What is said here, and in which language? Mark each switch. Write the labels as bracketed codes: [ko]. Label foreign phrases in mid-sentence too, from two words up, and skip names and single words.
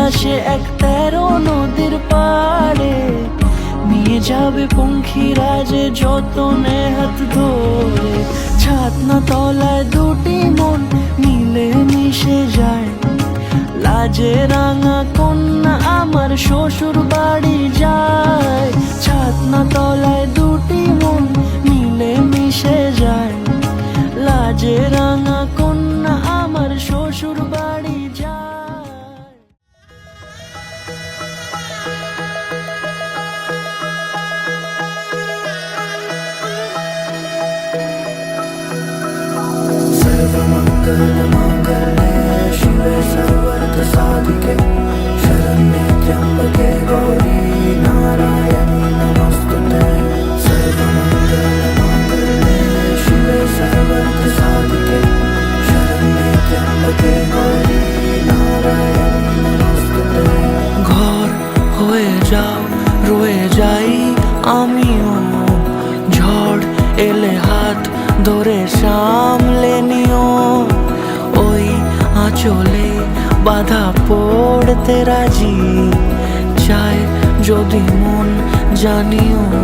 [bn] সে এক 13 নদীর পাড়ে নিয়ে যাবে পঙ্খিরাজে যতনে হাত ধরে ছাতনা তলায় দুটি মন মিলে মিশে যায় লাজে রাঙা কন্যা আমার শ্বশুর বাড়ি যায় ছাতনা তলায় দুটি মন মিলে মিশে যায় লাজে রাঙা কন্যা আমার শ্বশুর বাড়ি যায় [sa] सर्वमङ्गलमाङ्गल्ये शिवे सर्वार्थसाधिके शरण्ये त्र्यम्बके गौरी नारायणी नमोस्तुते सर्वमङ्गलमाङ्गल्ये शिवे सर्वार्थसाधिके शरण्ये त्र्यम्बके गौरी नारायणी नमोस्तुते [bn] ঘর হয়ে যাও রয়ে যাই আমিও ঝড় এলে হাত ধরে সামলে নিও ওই আঁচলে বাধা পড়তে রাজি চায় যদি মন জানিও